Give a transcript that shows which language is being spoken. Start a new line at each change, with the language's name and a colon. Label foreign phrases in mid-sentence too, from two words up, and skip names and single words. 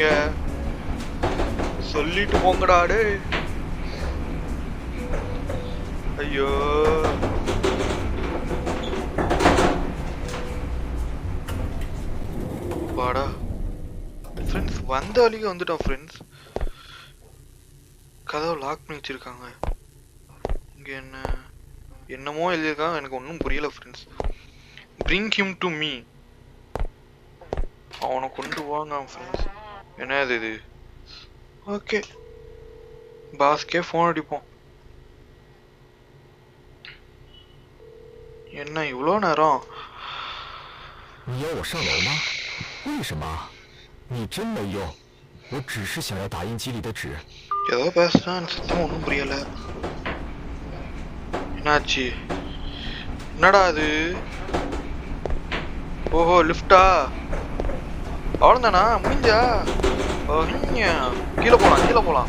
Tamil: சொல்லிட்டு போங்கடா. டேய் ஐயோ, வாடா ஃப்ரெண்ட்ஸ். வந்த வழிக்கு வந்துட்டோம் ஃப்ரெண்ட்ஸ். கதவை லாக் பண்ணி வச்சிருக்காங்க. இங்க என்னமோ எழுதியிருக்காங்க, எனக்கு ஒன்றும் புரியல ஃப்ரெண்ட்ஸ்.
English: bring him to me.
Tamil: அவனை கொண்டு வாங்க ஃப்ரெண்ட்ஸ். என்னது இது? ஓகே, பாஸ்கே ஃபோன் அடிப்போம். என்ன இவ்வளோ நேரம்?
Chinese: 你要我上楼吗？为什么？你真没用，我只是想要打印机里的纸。
Tamil: ஏதோ பேசுறான், சத்தம் ஒன்றும் புரியல. என்னாச்சு? என்னடா அது? ஓஹோ லிஃப்டா? அவ்வளோதானா? முடிஞ்சா? கீழே போலாம்.